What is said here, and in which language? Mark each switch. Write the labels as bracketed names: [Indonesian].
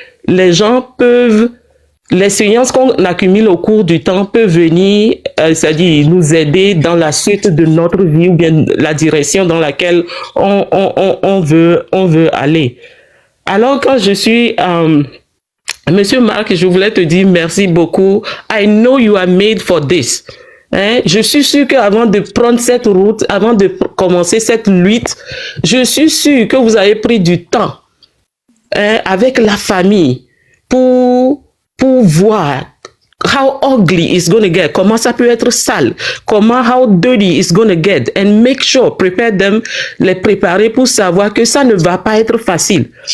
[French] Les gens peuvent, l'expérience qu'on accumule au cours du temps peut venir, c'est-à-dire nous aider dans la suite de notre vie ou bien la direction dans laquelle on veut aller. Alors quand je suis... Monsieur Marc, je voulais te dire merci beaucoup. [English] I know you are made for this. [French] Hein? Je suis sûr qu'avant de prendre cette route, avant de commencer cette lutte, je suis sûr que vous avez pris du temps avec la famille pour voir [English] how ugly it's going to get, [French] comment ça peut être sale, comment [English] how dirty it's going to get, and make sure, prepare them, [French] les préparer pour savoir que ça ne va pas être facile.